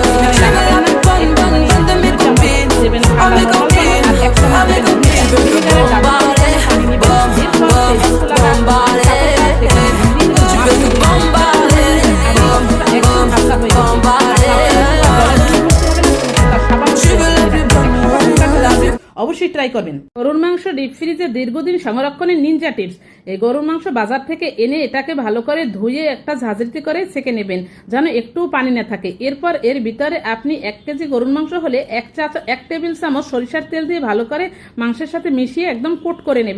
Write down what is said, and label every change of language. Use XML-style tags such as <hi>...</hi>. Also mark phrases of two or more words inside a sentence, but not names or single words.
<fr>Tu veux la plus bonne de mes copines, à mes copines, à mes copines. Tu veux que bombarder, bombarder. Tu veux que bombarder, bombarder. Tu veux la plus bonne, la plus.</fr> <bn>অবশ্যই ট্রাই করবেন। গরুর মাংস ডিপ ফ্রিজে দীর্ঘদিন সংরক্ষণের নিনজা টিপস। এই গরুর মাংস বাজার থেকে এনে এটাকে ভালো করে ধুয়ে একটা ঝাঁঝরিতে করে ছেঁকে নেবেন যেন একটু পানি না থাকে। এরপর এর ভিতরে আপনি 1 কেজি গরুর মাংস হলে 1 টেবিল চামচ সরিষার তেল দিয়ে ভালো করে মাংসের সাথে মিশিয়ে একদম কোট করে নেবেন।</bn>